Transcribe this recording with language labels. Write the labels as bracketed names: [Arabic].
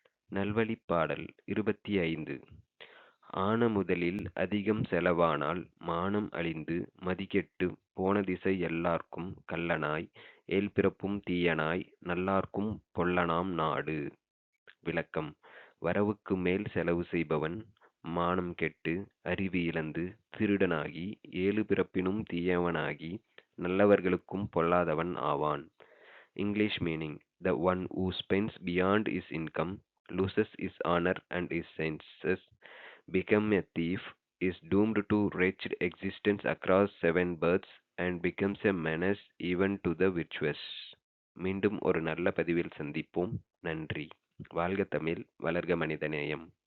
[Tamil] நல்வழிப் பாடல் 25. "ஆன முதலில் அதிகம் செலவானால் மானம் அழிந்து மதிகெட்டுப் போனதிசை எல்லார்க்கும் கள்ளனாய் ஏழ்பிறப்பும் தீயனாய் நல்லார்க்கும் பொல்லனாம் நாடு. விளக்கம்: வரவுக்கு மேல் செலவு செய்பவன் மானம் கெட்டு, அறிவு இழந்து, திருடனாகி, ஏழு பிறப்பினும் தீயவனாகி, நல்லவர்களுக்கும் பொல்லாதவன் ஆவான். [English] English meaning: The one who spends beyond his income, loses his honor and his senses, becomes a thief, is doomed to wretched existence across seven births, and becomes a menace even to the virtuous." [Tamil] மீண்டும் ஒரு நல்ல பதிவில் சந்திப்போம். நன்றி. வாழ்க தமிழ், வளர்க மனிதநேயம்!